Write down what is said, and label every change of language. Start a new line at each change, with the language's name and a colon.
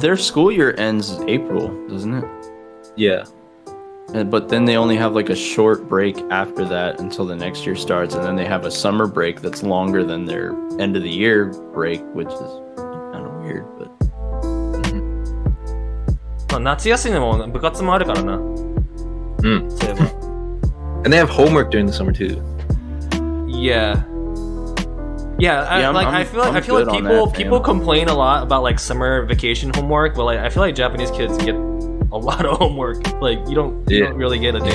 English: their school year ends April, doesn't it? Yeah. But then they only have like a short break after that until the next year starts, and then they have a summer break that's longer than their end of the year break, which is kind of weird. But
Japanese: 夏休みも部活もあるからな。 Mm. そういえば。
English: And they have homework during the summer too. Yeah. Yeah, I feel like good on that, people fam. complain a lot about like summer vacation homework, but like I feel like Japanese kids get a lot of homework. Like you don't really get a day off.